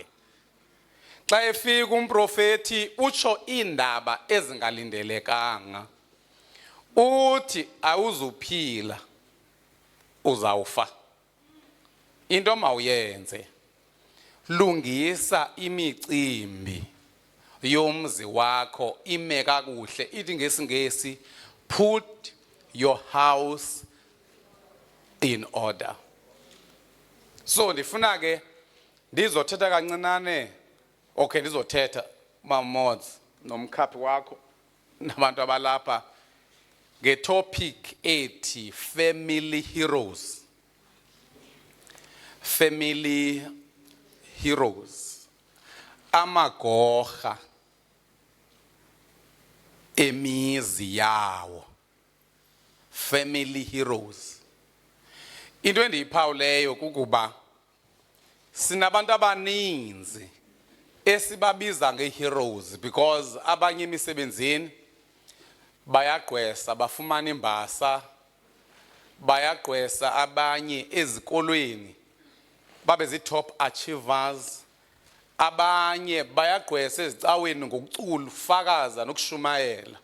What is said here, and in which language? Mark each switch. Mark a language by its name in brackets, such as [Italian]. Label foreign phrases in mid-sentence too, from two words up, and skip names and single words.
[Xhosa] Xa efika umprofeti utsho indaba ezingalindelekanga, uthi awuzuphila, uzawufa. Into mawuyenze, lungisa imicimbi yomzi wakho ime kakuhle. Ithi ngesingesi, [English] put your house in order. [Xhosa] So ndifuna ke ndizothetha kancinane, okay, ndizothetha Mamods nomkhaphi wakho nabantu abalapha ngetopic ethi [English] family heroes. Family heroes. [Xhosa] Amagorha emizi yawo. [English] Family heroes. [Xhosa] Into endiyiphawuleyo kukuba sinabantu abaninzi esibabiza ngeheroes because abanye emisebenzini bayagqwesa bafumana imbasa, bayagqwesa abanye ezikolweni babe zi- [English] top achievers, [Xhosa] abanye bayagqwesa ezicaweni ngokucula, ufakaza nokushumayela.